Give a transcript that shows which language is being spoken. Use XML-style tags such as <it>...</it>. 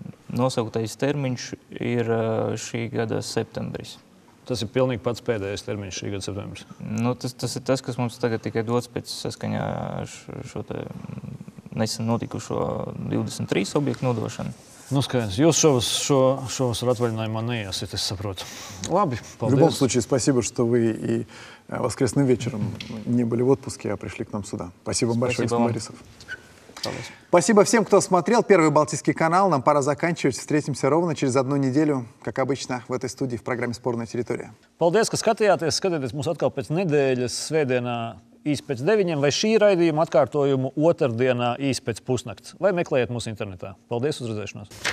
<lv>Nosauktais termiņš ir šī gada septembris. Tas ir pilnīgi pats pēdējais termiņš šī gada septembris? Tas ir tas, kas mums tagad tikai dots pēc saskaņā šo nesen notikušo 23 objektu nodošanu. Skaidrs. Jūs šovasar atvaļinājumā neiesiet, es saprotu. Labi, paldies.</lv> <ru>В любом случае, спасибо, что вы и воскресным вечером не были в отпуске, а пришли к нам сюда. Спасибо вам большое, господин Борисов. Спасибо всем, кто смотрел Первый Балтийский канал. Нам пора заканчивать. Встретимся ровно через 1 неделю, как обычно, в этой студии в программе «Спорная территория».</ru> <lv>Paldies, ka skatījāties. Skatieties mūs atkal pēc nedēļas, svētdienā īsi pēc 9, vai šī raidījuma atkārtojumu otrdienā īsi pēc pusnakts. Vai meklējiet mūsu internetā. Paldies, uz redzēšanos!</lv>